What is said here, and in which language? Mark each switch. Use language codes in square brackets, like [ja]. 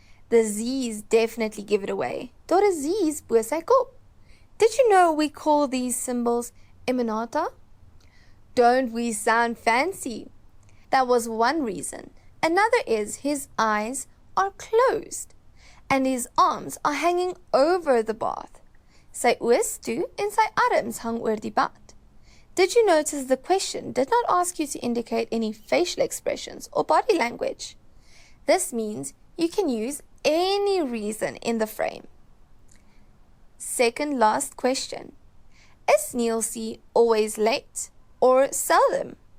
[en] The Z's definitely give it away. [af] Daar is Z's bo sy kop. [en] Did you know we call these symbols emanata? Don't we sound fancy? That was one reason. Another is his eyes are closed and his arms are hanging over the bath. [af] Sy oë is toe en sy arms hang oor die bad. [en] Did you notice the question did not ask you to indicate any facial expressions or body language? This means you can use any reason in the frame. Second last question. Is Nielsie always late or seldom?